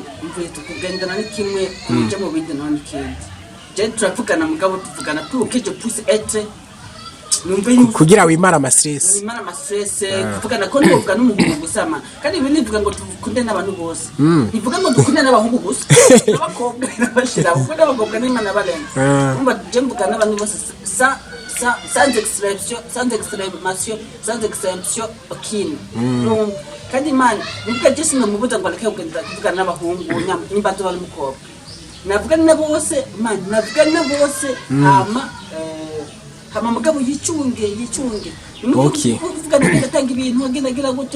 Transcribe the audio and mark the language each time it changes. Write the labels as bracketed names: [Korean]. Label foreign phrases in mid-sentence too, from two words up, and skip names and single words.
[Rundi] kugendana ni kimwe kujya mu bindi none ikindi je turavugana mugabo tuvugana tukeje pusi etre kugira wimara amastress wimara amastress kuvugana ko ndovuga n'umuhungu gusama kandi ibi nivuga ngo tukunde n'abantu bose nivuga ngo dukunde n'abahungu gusa n'abakobwa n'abashira kuko n'abakobwa n'imana barenga umva je mvuga n'abantu bose [French] sans exception aucune [Rundi] kandi man nivuga je sinamubuza ngo areke kuvugana n'abahungu nyimbazo bari mukobwa navuga nabo bose man navuga nabo bose hama mugabo yicunge okay kuvuga ndatanga ibintu agenda gute